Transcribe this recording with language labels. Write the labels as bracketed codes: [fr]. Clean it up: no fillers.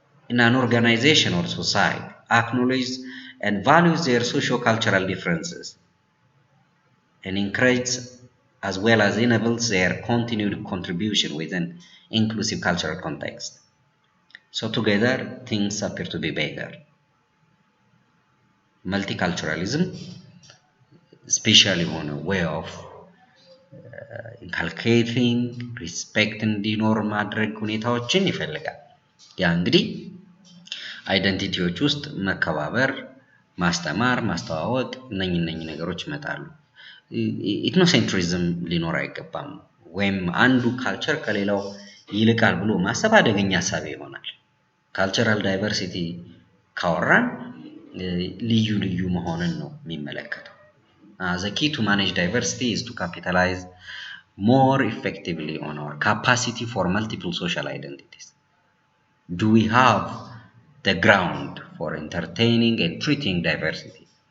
[en] in an organization or society, acknowledge and values their socio-cultural differences, and encourage as well as enables their continued contribution within inclusive cultural context. So together things appear to be better. Multiculturalism especially on a way of inculcating respect [am] እንዲኖር ማድረግ ሁኔታዎችን ይፈልጋል። ያ እንግዲህ አይደንቲቲዎች ውስጥ መከባበር፣ ማስተማር፣ ማስተዋወቅ እነኚህ ነገሮች ይመጣሉ። ኢትኖሴንትሪዝም ሊኖር አይገባም። ወይም አንዱ ካልቸር ከሌላው ይልቃል ብሎ ማሰብ አደገኛ ሐሳብ ይሆናል። ካልቸራል ዳይቨርሲቲ ካወራን ልዩ ልዩ መሆንን ነው የሚመለከተው። [en] The key to manage diversity is to capitalize more effectively on our capacity for multiple social identities. Do we have the ground for entertaining and treating diversity?